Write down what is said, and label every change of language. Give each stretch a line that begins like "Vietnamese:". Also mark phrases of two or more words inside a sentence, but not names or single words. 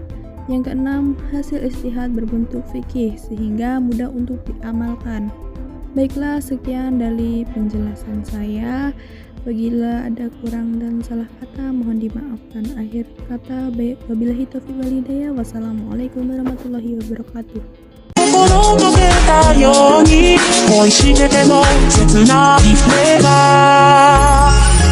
Indonesian: Yang keenam, hasil ijtihad berbentuk fikih sehingga mudah untuk diamalkan. Baiklah, sekian dari penjelasan saya. Apabila ada kurang dan salah kata, mohon dimaafkan. Akhir kata,
Arabic: وبالله التوفيق والهداية. والسلام عليكم ورحمة الله وبركاته.
Japanese: 心がけたように恋してても切ないフレーバー